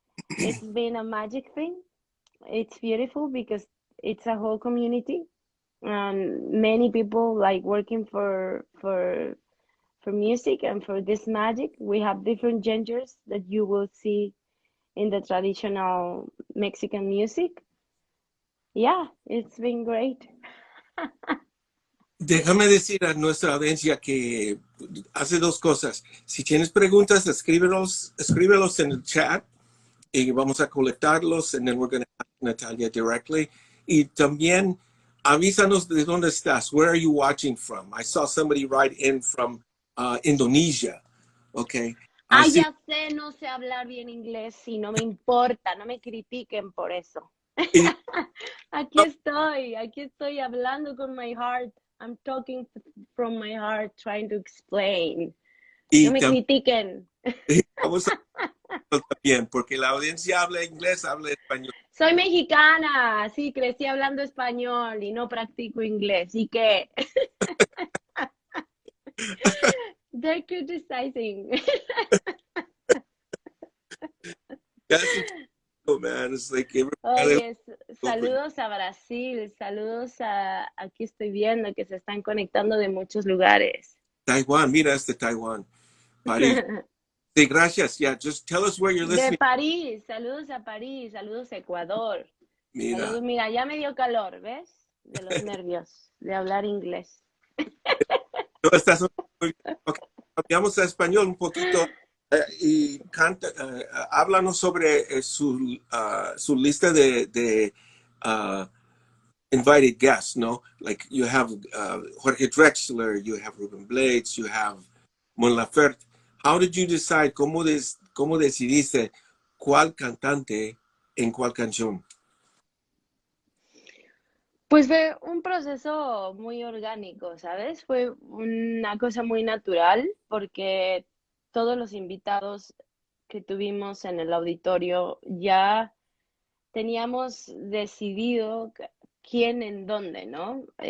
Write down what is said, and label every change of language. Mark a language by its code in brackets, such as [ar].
[en] It's been a magic thing. It's beautiful because it's a whole community and many people like working for music and for this magic. We have different genres that you will see in the traditional Mexican music. Yeah, it's been great. [es] Déjame decir a nuestra audiencia que hace 2 cosas. Si tienes preguntas, escríbelos en el chat y vamos a colectarlos, [en] and then we're going to ask Natalia directly. [es] Y también avísanos de dónde estás. [en] Where are you watching from? I saw somebody write in from Indonesia. Okay. [es] Ya sé, no sé hablar bien inglés y no me importa, no me critiquen por eso. Aquí estoy hablando con [en] my heart. I'm talking from my heart, trying to explain. [es] No me critiquen. Vamos a también, porque la audiencia habla inglés, habla español. Soy mexicana, sí, crecí hablando español y no practico inglés. ¿Y qué? [en] They're criticizing. Oh man, it's like [es] Oye, saludos a Brasil, saludos aquí estoy viendo que se están conectando de muchos lugares. Taiwán, mira este Taiwán. París. Sí, gracias. [en] Yeah, just tell us where you're listening. [es] De París, saludos a París, saludos a Ecuador. Mira. Saludos, mira, ya me dio calor, ¿ves? De los nervios, de hablar inglés. No, estás muy bien. Okay. Cambiamos a español un poquito y háblanos sobre su lista de [en] invited guests, [es] ¿no? [en] Like you have Jorge Drexler, you have Ruben Blades, you have Mon Laferte. How did you decide, [es] cómo decidiste cuál cantante en cuál canción? Pues fue un proceso muy orgánico, ¿sabes? Fue una cosa muy natural porque todos los invitados que tuvimos en el auditorio ya teníamos decidido quién en dónde, ¿no?